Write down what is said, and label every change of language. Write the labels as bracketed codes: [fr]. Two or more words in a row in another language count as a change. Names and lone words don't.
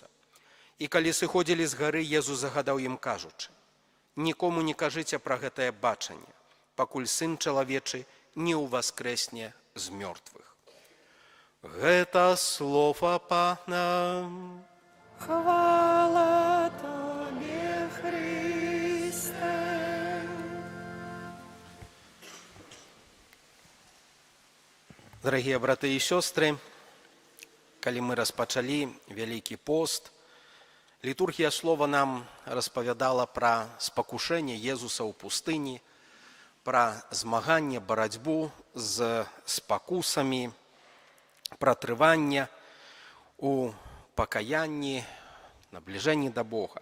[be] І калі сыходзілі з гары, Езус загадаў ім, кажучы: «Нікому не кажыце пра гэтае бачанне, пакуль Сын чалавечы не ўваскрэсне з мёртвых». Гэта слова Пана. Хвала Тобі, Христе. [ru] Дорогие браты и сестры, [be] калі мы распачалі Вялікі пост, літургія слова нам распавядала пра спакушэнне Езуса ў пустыні, пра змаганне, барацьбу з спакусамі, пра трыванне у пакаянні, набліжэнні да Бога.